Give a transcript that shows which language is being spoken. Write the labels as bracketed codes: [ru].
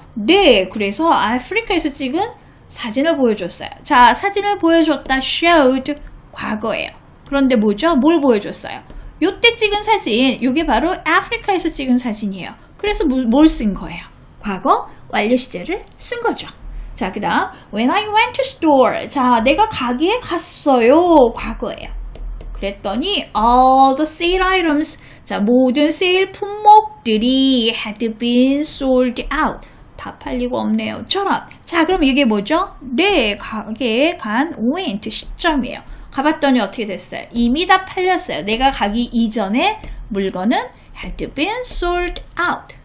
[ko] 네, 그래서 아프리카에서 찍은 사진을 보여줬어요. 자, 사진을 보여줬다. showed, 과거예요. 그런데 뭐죠? 뭘 보여줬어요? 요때 찍은 사진, 요게 바로 아프리카에서 찍은 사진이에요. 그래서 뭘 쓴 거예요? 과거 완료 시제를 쓴 거죠. 자, 그 다음 [en] when I went to store. [ko] 자, 내가 가게에 갔어요. 과거예요. 그랬더니 [en] all the sale items. [ko] 자, 모든 세일 품목들이 [en] had been sold out. [ko] 다 팔리고 없네요. 처럼. 자, 그럼 이게 뭐죠? 네, 가게에 간 went 시점이에요. 가봤더니 어떻게 됐어요? 이미 다 팔렸어요. 내가 가기 이전에 물건은 [en] had been sold out.